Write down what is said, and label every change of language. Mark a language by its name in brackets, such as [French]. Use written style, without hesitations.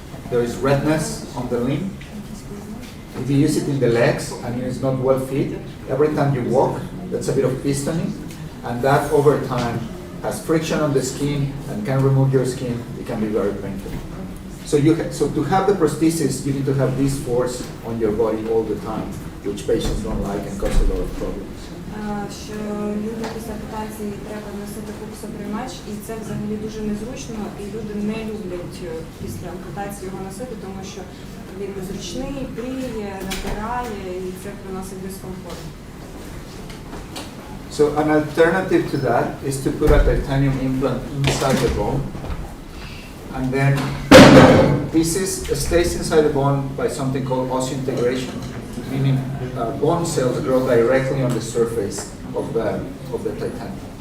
[English] There is redness on the limb. If you use it in the legs and it's not well fit, every time you walk, that's a bit of pistoning, and that over time has friction on the skin and can remove your skin. It can be very painful. So to have the prosthesis, you need to have this force on your body all the time, which patients don't like and cause a lot of problems. [Ukrainian] Що люди після ампутації треба носити пуксоприймач, і це взагалі дуже незручно, і люди не люблять після ампутації його носити, тому що він незручний, пріє, натирає, і це приносить дискомфорт. [English] So an alternative to that is to put a titanium implant inside the bone, and then pieces stays inside the bone by something called osseointegration, meaning bone cells grow directly on the surface of the titanium.